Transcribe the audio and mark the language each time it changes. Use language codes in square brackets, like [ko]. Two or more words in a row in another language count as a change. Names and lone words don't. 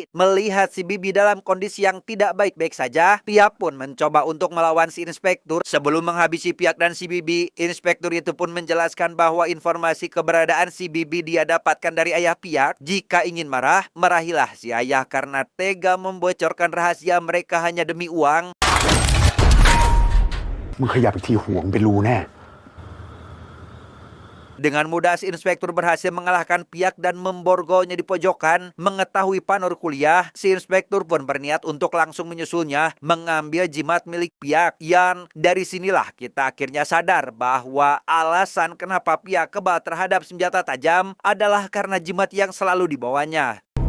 [id] Melihat si Bibi dalam kondisi yang tidak baik-baik saja, pihak pun mencoba untuk melawan si inspektur. Sebelum menghabisi pihak dan si Bibi, inspektur itu pun menjelaskan bahwa informasi keberadaan si Bibi dia dapatkan dari ayah pihak. Jika ingin marah, marahilah si ayah karena tega membocorkan rahasia mereka hanya demi uang. [th] มึงขยับอีกทีหัวมึงเป็นรูแน่ [id] Dengan mudah si inspektur berhasil mengalahkan pihak dan memborgolnya di pojokan. Mengetahui Panor kuliah, si inspektur pun berniat untuk langsung menyusulnya, mengambil jimat milik pihak. Yang dari sinilah kita akhirnya sadar bahwa alasan kenapa pihak kebal terhadap senjata tajam adalah karena jimat yang selalu dibawanya.